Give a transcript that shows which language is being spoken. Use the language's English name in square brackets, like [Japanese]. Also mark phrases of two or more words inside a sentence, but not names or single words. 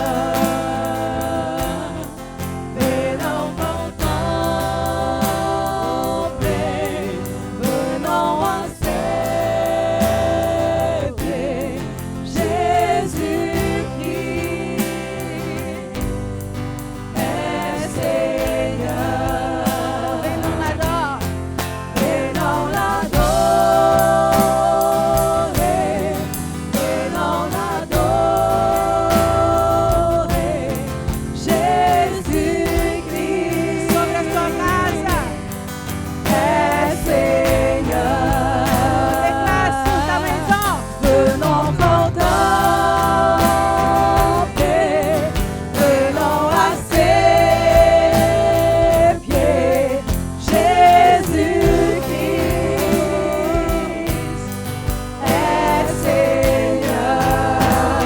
[French] Venons contempler, venons accepter Jésus-Christ est Seigneur. Venons l'adorer, venons l'adorer, venons l'adorer, Jésus-Christ [Portuguese] Sobre a sua casa. [French] est Seigneur. Declare sur ta maison. Venons contempler, venons à ses pieds, Jésus-Christ est Seigneur.